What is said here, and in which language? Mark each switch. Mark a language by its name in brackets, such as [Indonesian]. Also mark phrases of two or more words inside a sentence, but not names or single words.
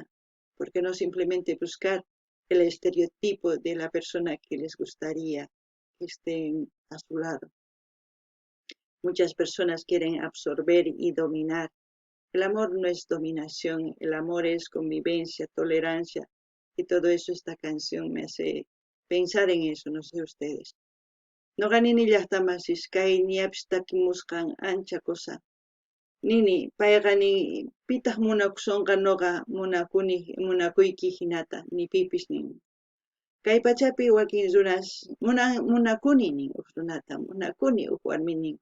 [Spanish] ¿Por qué no simplemente buscar el estereotipo de la persona que les gustaría que estén a su lado? Muchas personas quieren absorber y dominar. El amor no es dominación, el amor es convivencia, tolerancia, y todo eso esta canción me hace pensar en eso, no sé ustedes. [Quechua] Noqanini llaqtamasiskay niapstakimusqan ancha cosa. Nini, payqa pitaq munakusunqa noqa munakuyki hinata, pipis nin. Kay pachapi wakin runas munakuni nin runata, munakuni warmi nin.